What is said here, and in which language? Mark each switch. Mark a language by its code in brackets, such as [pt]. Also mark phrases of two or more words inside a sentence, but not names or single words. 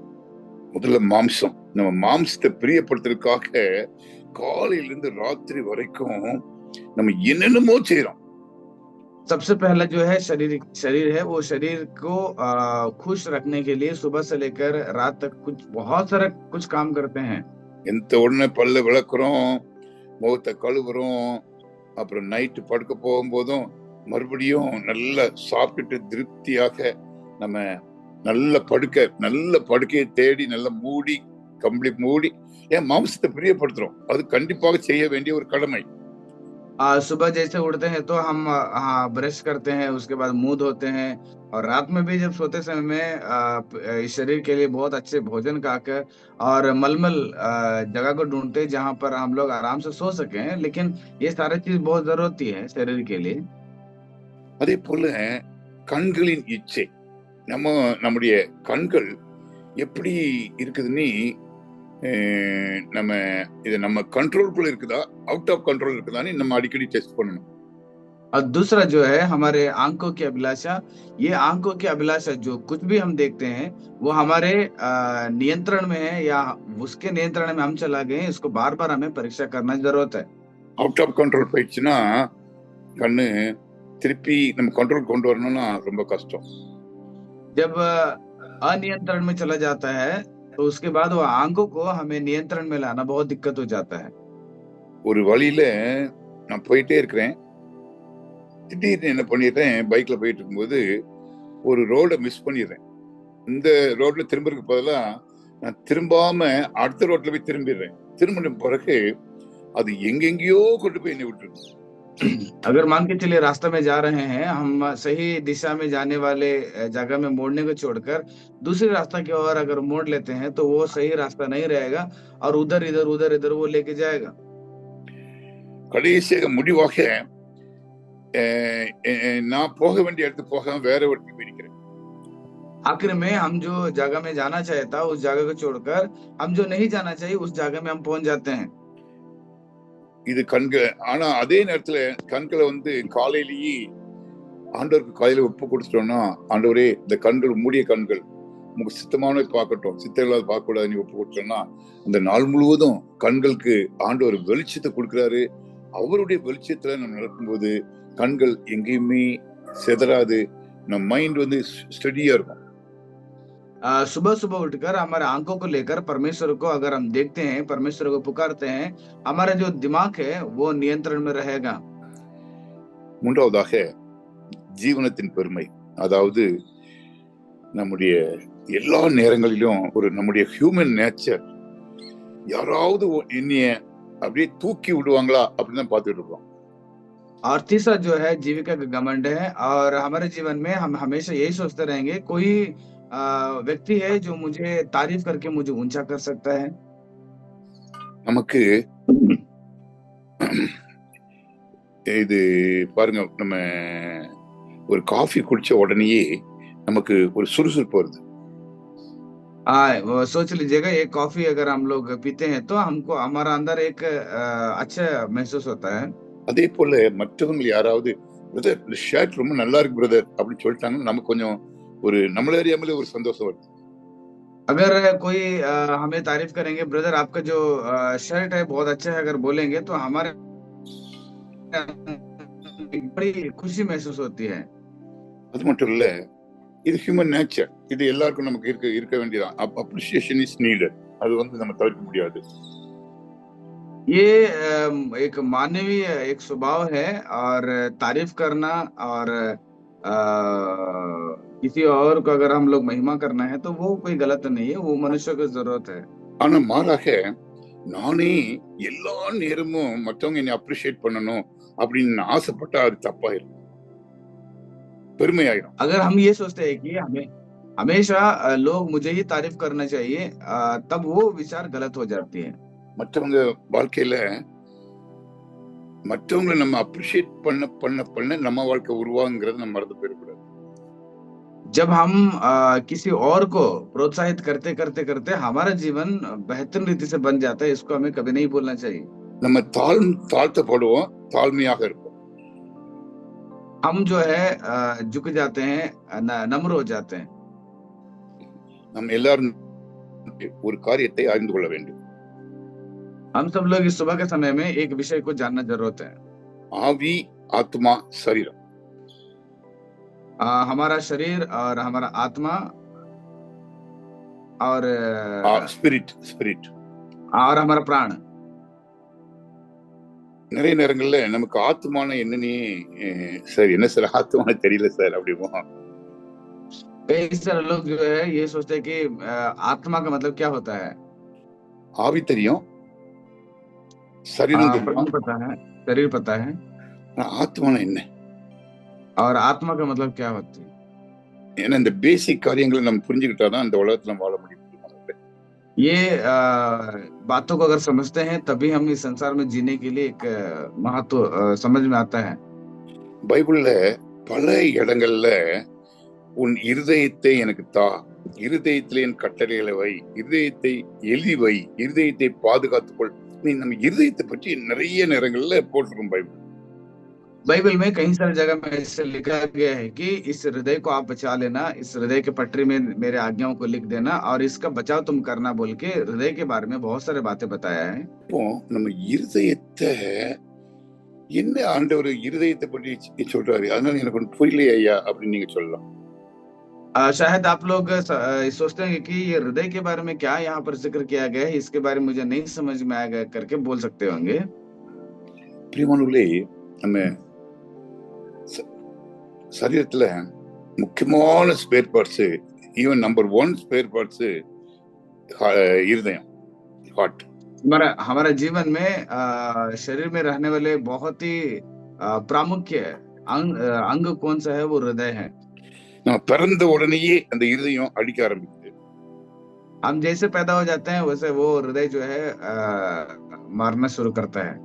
[ta] முதல்ல மாம்சம். நம்ம மாம்சத்தை பிரியப்படுத்துறதுக்காக காலையில இருந்து ராத்திரி வரைக்கும் நம்ம என்னென்னமோ செய்யறோம். [hi] सबसे पहला जो है शरीर है, वो शरीर को खुश रखने के लिए सुबह से लेकर रात तक बहुत सारा कुछ काम करते हैं। [ta] எந்த உடனே பல்ல விளக்குறோம், முகத்தை கழுவுறோம், அப்புறம் நைட்டு படுக்க போகும்போதும் மறுபடியும் நல்லா சாப்பிட்டுட்டு திருப்தியாக நம்ம நல்ல படுக்கையை தேடி நல்லா மூடி கம்ப்ளீட் மூடி ஏன் மாம்சத்தை பிரியப்படுத்துறோம். அது கண்டிப்பாக செய்ய வேண்டிய ஒரு கடமை. [hi] सुबह जैसे उठते हैं तो हम ब्रश करते हैं, उसके बाद मुंह धोते हैं, और रात में भी जब सोते समय में शरीर के लिए बहुत अच्छे भोजन खाकर और मलमल जगह को ढूंढते हैं जहां पर हम लोग आराम से सो सके। लेकिन ये सारी चीज बहुत जरूरती है शरीर के लिए। [ta] அதே போல கண்களின் இச்சை. நம்முடைய கண்கள் எப்படி இருக்குதுன்னு நம்ம இது நம்ம கண்ட்ரோல்குள்ள இருக்குதா, [en] out of control [ta] இருக்குதான்னு நம்ம அடிக்கடி டெஸ்ட் பண்ணணும். [hi] और दूसरा जो है हमारे आंखों की अभिलाषा। ये आंखों की अभिलाषा जो कुछ भी हम देखते हैं वो हमारे नियंत्रण में है या उसके नियंत्रण में हम चला गए, इसको बार बार हमें परीक्षा करना जरूरत है। [en] out of control [ta] போயிடுச்சுன்னா கண்ணு திருப்பி நம்ம கண்ட்ரோல் கொண்டு வரணும்னா ரொம்ப கஷ்டம். [hi] जब अनियंत्रण में चला जाता है तो उसके बाद वो आंखों को हमें नियंत्रण में लाना बहुत दिक्कत हो जाता है। [ta] ஒரு வழியில நான் போயிட்டே இருக்கிறேன், திடீர்னு என்ன பண்ணிடுறேன், பைக்ல போயிட்டு இருக்கும்போது ஒரு ரோட மிஸ் பண்ணிடுறேன். இந்த ரோட்ல திரும்புறதுக்கு பதிலா நான் திரும்பாம அடுத்த ரோட்ல போய் திரும்பிடுறேன். திரும்பின பிறகு அது எங்கெங்கயோ கொண்டு போய் என்னை விட்டுருது. [hi] अगर मान के चलिए रास्ते में जा रहे हैं, हम सही दिशा में जाने वाले जगह में मोड़ने को छोड़कर दूसरे रास्ता की ओर अगर मोड़ लेते हैं तो वो सही रास्ता नहीं रहेगा और उधर इधर वो लेके जाएगा। [ta] கடைசியாக முடிவாக நான் போக வேண்டிய இடத்துக்கு போகாம வேற இடத்துக்கு போயிருக்கிறேன். [hi] आखिर में हम जो जगह में जाना चाहिए था उस जगह को छोड़कर हम जो नहीं जाना चाहिए उस जगह में हम पहुंच जाते हैं। [ta] இது கண்கள். ஆனா அதே நேரத்துல கண்களை வந்து காலையிலேயே ஆண்டவருக்கு காலையில ஒப்பு கொடுத்துட்டோம்னா, ஆண்டவரே இந்த கண்கள் மூடிய கண்கள் உங்க சித்தமானவை பார்க்கட்டும், சித்தம் இல்லாத பார்க்க கூடாது, நீ ஒப்பு கொடுத்தோம்னா அந்த நாள் முழுவதும் கண்களுக்கு ஆண்டவர் வெளிச்சத்தை கொடுக்கிறாரு. அவருடைய வெளிச்சத்துல நம்ம நடக்கும்போது கண்கள் எங்கேயுமே சிதறாது, நம்ம மைண்ட் வந்து ஸ்டடியா இருக்கும். [hi] सुबह सुबह उठकर हमारे आंखों को लेकर परमेश्वर को अगर हम देखते हैं, परमेश्वर को पुकारते हैं, हमारा जो दिमाग है वो नियंत्रण में रहेगा। [ta] மூன்றாவதாக ஜீவனத்தின் பெருமை. அதாவது நம்முடைய எல்லா நேரங்களிலும் நம்முடைய [en] human nature, [ta] யாராவது என்னைய அப்படியே தூக்கி விடுவாங்களா அப்படின்னு தான் பார்த்துட்டு இருக்கோம். [hi] और तीसरा जो है जीविका का घमंड है, और हमारे जीवन में हम हमेशा यही सोचते रहेंगे कोई व्यक्ति है जो मुझे तारीफ करके मुझे ऊंचा कर सकता है। [ta] நமக்கு இது பாருங்க, நம்ம ஒரு காஃபி குடிச்ச உடனேயே நமக்கு ஒரு சுறுசுறுப்பு வருது. [hi] सोच लीजिएगा, एक कॉफी अगर हम लोग पीते हैं तो हमको हमारा अंदर एक अच्छा महसूस होता है। [ta] அதே போல மற்றவங்க யாராவது பிரதர் இந்த ஷர்ட் ரொம்ப நல்லா இருக்கு பிரதர் அப்படின்னு சொல்லிட்டாங்கன்னா நமக்கு கொஞ்சம் ஒரு நம்மள அறியாமலே ஒரு சந்தோஷம் வருது. [hi] अगर कोई हमें तारीफ करेंगे, ब्रदर आपका जो शर्ट है बहुत अच्छा है, अगर बोलेंगे तो हमारे बड़ी खुशी महसूस होती है. [ta] அது மட்டும் இல்ல, இது [en] human nature. [ta] இது எல்லாருக்கும் நமக்கு இருக்க வேண்டியதான். [en] appreciation is needed. [ta] அது நம்ம தவிர்க்க முடியாது. [hi] ये एक मानवीय एक स्वभाव है, और तारीफ करना और किसी और को अगर हम लोग महिमा करना है तो वो कोई गलत नहीं है, वो मनुष्य को जरूरत है. [ta] ஆனா மாறாக நானே எல்லா நேரமும் மற்றவங்க என்னை அப்ரிஷியேட் பண்ணணும் அப்படின்னு ஆசைப்பட்டா அது தப்பாயிரும், பெருமையாயிரும். [hi] अगर हम ये सोचते हैं कि हमें हमेशा लोग मुझे ही तारीफ करना चाहिए, तब वो विचार गलत हो जाती है. [ta] மற்றவங்க வாழ்க்கையில மற்றவங்களை நம்ம அப்ரிஷியேட் பண்ண பண்ண பண்ண நம்ம வாழ்க்கை உருவாங்கிறத நம்ம மறந்து போயிடக்கூடாது. [hi] जब हम किसी और को प्रोत्साहित करते करते करते हमारा जीवन बेहतर रीति से बन जाता है, इसको हमें कभी नहीं भूलना चाहिए. [ta] நம்ம தாழ்த்தப்படுவோம், தாழ்மையாக இருப்போம். [hi] हम जो है झुक जाते हैं, नम्र हो जाते हैं. [ta] நம்ம எல்லாரும் ஒரு காரியத்தை அறிந்து கொள்ள வேண்டும். [hi] हम सब लोग इस सुबह के समय में एक विषय को जानना जरूरत है. [ta] ஆவி, ஆத்மா, சரீரம். [hi] हमारा शरीर और हमारा आत्मा और ஸ்பிரிட் और हमारा प्राण. [ta] நிறைய நேரங்கள்ல நமக்கு ஆத்மான என்னன்னே சார் என்ன சார் ஆத்மான தெரியல சார் அப்படிமோ. [hi] कई सारे लोग जो है ये सोचते हैं कि आत्मा का मतलब क्या होता है. [ta] ஆவி தெரியும், சரீரம் [hi] प्राण पता है, शरीर पता है, [ta] ஆத்மான என்ன, [hi] और आत्मा का मतलब क्या होती है. [ta] ஏன்னா இந்த பேசிக் காரியங்களை நம்ம புரிஞ்சுக்கிட்டாதான் இந்த உலகத்துல வாழ முடியும். [hi] ये बातों को अगर समझते हैं तभी हम इस संसार में जीने के लिए एक महत्व समझ में आता है. [ta] பைபிள்ல பல இடங்கள்ல உன் இருதயத்தை எனக்கு தா, இருதயத்திலே என் கட்டளைகளை வை, இருதயத்தை எழுதி வை, இருதயத்தை பாதுகாத்துக்கொள். நீ நம்ம இருதயத்தை பற்றி நிறைய நேரங்கள்ல போட்டிருக்கோம் [hi] बाइबल में कई सारी जगह में ऐसे लिखा गया है कि इस हृदय को आप बचा लेना, इस हृदय के पटरी में मेरे आज्ञाओं को लिख देना और इसका बचाव तुम करना बोल के हृदय के बारे में बहुत सारे बातें बताया है. [ta] இப்போ நம்ம இருதயத்தை என்ன ஆண்டவர் இருதயத்தை பற்றி சொல்றாரு, அதனால எனக்கு ஒன்று புரியலையே ஐயா அப்படின்னு நீங்க சொல்லலாம். [hi] शायद आप लोग सोचते हैं कि ये हृदय के बारे में क्या यहाँ पर जिक्र किया गया है, इसके बारे में मुझे नहीं समझ में आएगा करके बोल सकते होंगे. [ta] பிரியமானவர்களே, நம்ம சரீரத்துல முக்கியமான [en] spare parts, even number 1 spare parts [ta] இருதயம், ஹார்ட். [hi] हमारा जीवन में शरीर में रहने वाले बहुत ही प्रामुख्य अंग कौन सा है, वो हृदय है. [ta] நம்ம பிறந்த உடனேயே அந்த இருதயம் அடிக்க ஆரம்பிக்குது. [hi] हम जैसे पैदा हो जाते हैं वैसे वो हृदय जो है मारना शुरू करता है.